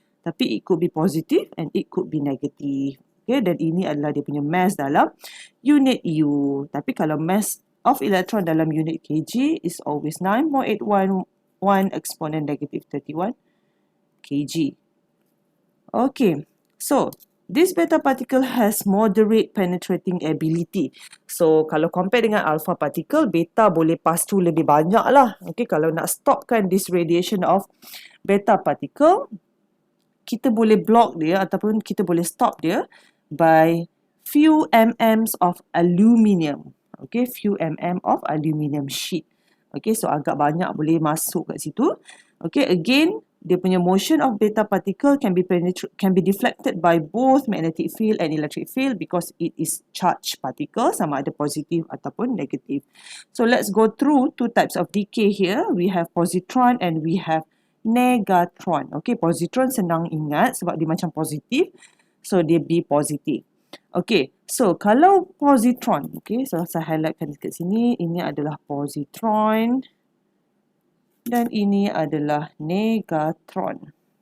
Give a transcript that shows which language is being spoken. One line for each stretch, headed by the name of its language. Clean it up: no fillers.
English: Tapi it could be positive and it could be negative.
Malay: Okay, dan ini adalah dia punya mass dalam unit U. Tapi kalau
English: mass of electron dalam unit kg is always 9.811 exponent negative 31 kg. Okay, so this beta particle has moderate penetrating ability.
Malay: So, kalau compare dengan alpha particle, beta boleh
English: pass through
Malay: lebih banyak lah. Okay, kalau nak stopkan
English: this radiation of beta particle,
Malay: kita boleh block dia ataupun kita boleh stop dia
English: by few mm of aluminium. Okay, few mm of aluminium sheet. Okay, so
Malay: agak banyak boleh masuk kat situ.
English: Okay, again,
Malay: dia punya
English: motion of beta particle can be deflected by both magnetic field and electric field because it is charged particle,
Malay: sama ada positif ataupun negatif.
English: So let's go through two types of decay here. We have positron and we have negatron.
Malay: Okay, positron senang ingat sebab dia macam positif, so dia B positif. Okay, so kalau positron, okay, so saya highlightkan dekat sini, ini adalah positron dan ini adalah negatron.